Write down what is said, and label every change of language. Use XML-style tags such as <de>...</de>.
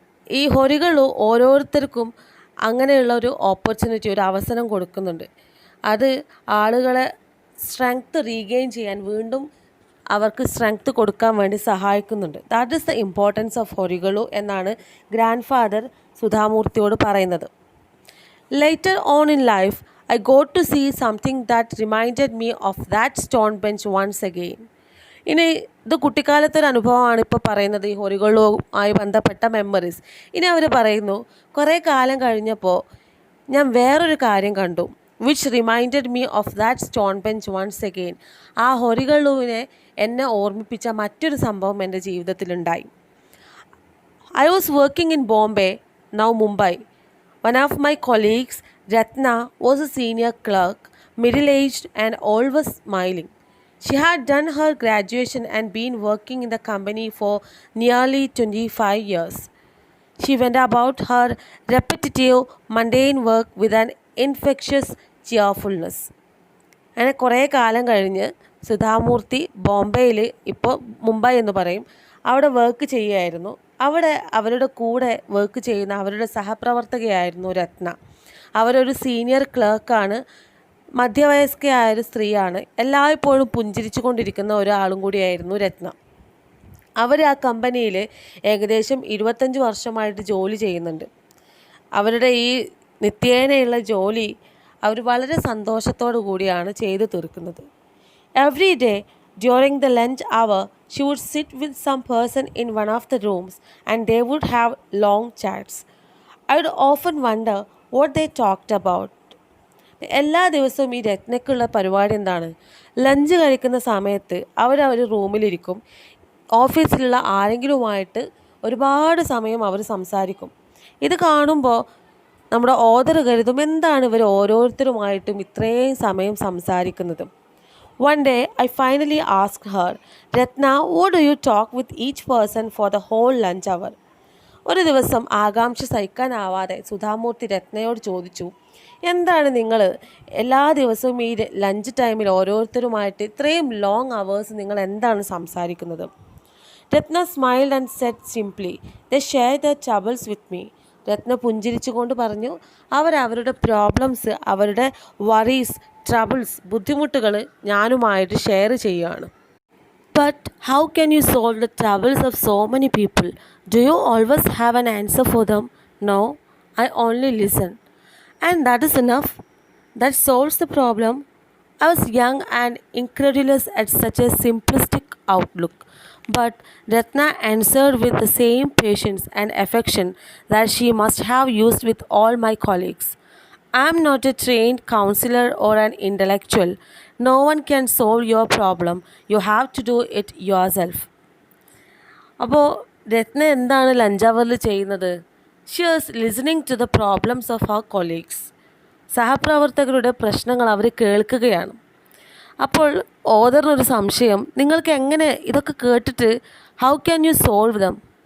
<ml>ഈ ഹൊറികൾ ഓരോരുത്തർക്കും അങ്ങനെയുള്ള ഒരു ഓപ്പർച്യൂണിറ്റി, ഒരു അവസരം കൊടുക്കുന്നുണ്ട്. അത് ആളുകളെ സ്ട്രെങ്ത് റീഗെയിൻ ചെയ്യാൻ, വീണ്ടും അവർക്ക് സ്ട്രെങ്ത് കൊടുക്കാൻ വേണ്ടി സഹായിക്കുന്നുണ്ട്.</ml> <en>that is the importance of horikalu</en> <ml>എന്നാണ് ഗ്രാൻഡ് ഫാദർ സുധാമൂർത്തിയോട് പറയുന്നത്.</ml> <en>Later on in life I got to see something that reminded me of that stone bench once again.</en> <ml>ഇനി ഇത് കുട്ടിക്കാലത്തൊരു അനുഭവമാണ് ഇപ്പോൾ പറയുന്നത്, ഈ ഹൊറികളുമായി ബന്ധപ്പെട്ട മെമ്മറീസ്. ഇനി അവർ പറയുന്നു, കുറേ കാലം കഴിഞ്ഞപ്പോൾ ഞാൻ വേറൊരു കാര്യം കണ്ടു.</ml> <en>Which reminded me of that stone bench once again.</en> <ml>ആ ഹൊറികളുവിനെ എന്നെ ഓർമ്മിപ്പിച്ച മറ്റൊരു സംഭവം എൻ്റെ ജീവിതത്തിലുണ്ടായി.</ml> <en>I was working in Bombay, now Mumbai. One of my colleagues, Ratna, was a senior clerk, middle-aged and always smiling. She had done her graduation and been working in the company for nearly 25 years. She went about her repetitive, mundane work with an infectious cheerfulness.</en> <ml>അങ്ങനെ കുറേ കാലം കഴിഞ്ഞ് സുധാമൂർത്തി ബോംബെയിൽ, ഇപ്പോൾ മുംബൈ എന്ന് പറയും, അവിടെ work ചെയ്യുമായിരുന്നു. അവിടെ അവരുടെ കൂടെ വർക്ക് ചെയ്യുന്ന അവരുടെ സഹപ്രവർത്തകയായിരുന്നു രത്ന. അവരൊരു സീനിയർ ക്ലർക്കാണ്, മധ്യവയസ്കയായൊരു സ്ത്രീയാണ്. എല്ലായ്പ്പോഴും പുഞ്ചിരിച്ചു കൊണ്ടിരിക്കുന്ന ഒരാളും കൂടിയായിരുന്നു രത്ന. അവർ ആ കമ്പനിയിൽ ഏകദേശം 25 വർഷമായിട്ട് ജോലി ചെയ്യുന്നുണ്ട്. അവരുടെ ഈ നിത്യേനയുള്ള ജോലി അവർ വളരെ സന്തോഷത്തോടു കൂടിയാണ് ചെയ്തു തീർക്കുന്നത്.</ml> <en>Every day during the lunch hour, she would sit with some person in one of the rooms and they would have long chats. I would often wonder what they talked about.</en> <ml>എല്ലാ ദിവസവും ഈ രത്നയ്ക്കുള്ള പരിപാടി എന്താണ്? Lunch കഴിക്കുന്ന സമയത്ത് അവർ റൂമിലിരിക്കും. ഓഫീസിലുള്ള ആരെങ്കിലുമായിട്ട് ഒരുപാട് സമയം അവർ സംസാരിക്കും. ഇത് കാണുമ്പോൾ നമ്മുടെ ഓദർ കരുതും, എന്താണ് ഇവർ ഓരോരുത്തരുമായിട്ടും ഇത്രയും സമയം സംസാരിക്കുന്നത്?</ml> <en>One day, I finally asked her, Ratna, what do you talk with each person for the whole lunch hour?</en> <ml>ഒരു ദിവസം ആകാംക്ഷ സഹിക്കാനാവാതെ സുധാമൂർത്തി രത്നയോട് ചോദിച്ചു, എന്താണ് നിങ്ങൾ എല്ലാ ദിവസവും ഈ ലഞ്ച് ടൈമിൽ ഓരോരുത്തരുമായിട്ട് ഇത്രയും ലോങ് അവേഴ്സ് നിങ്ങൾ എന്താണ് സംസാരിക്കുന്നത്?</ml> <en>Ratna smiled and said simply, they share their troubles with me.</en> <ml>രത്ന പുഞ്ചിരിച്ചുകൊണ്ട് പറഞ്ഞു, അവരുടെ പ്രോബ്ലംസ്, അവരുടെ വറീസ്, ട്രബിൾസ്, ബുദ്ധിമുട്ടുകൾ ഞാനുമായിട്ട് ഷെയർ ചെയ്യുകയാണ്.</ml> <en>But how can you solve the troubles of so many people? Do you always have an answer for them? No, I only listen. And that is enough. That solves the problem. I was young and incredulous at such a simplistic outlook. But Ratna answered with the same patience and affection that she must have used with all my colleagues. I am not a trained counselor or an intellectual. No one can solve your problem. You have to do it yourself.</en> <ml>അപ്പോൾ രത്ന എന്താണ് lunch അവറിൽ ചെയ്യുന്നത്?</ml> <en>She is listening to the problems of അവർ colleagues.</en> <ml>സഹപ്രവർത്തകരുടെ പ്രശ്നങ്ങൾ അവർ കേൾക്കുകയാണ്. അപ്പോൾ ഓദറിനൊരു സംശയം, നിങ്ങൾക്ക് എങ്ങനെ ഇതൊക്കെ കേട്ടിട്ട്</ml> <en>How can you solve them?</en>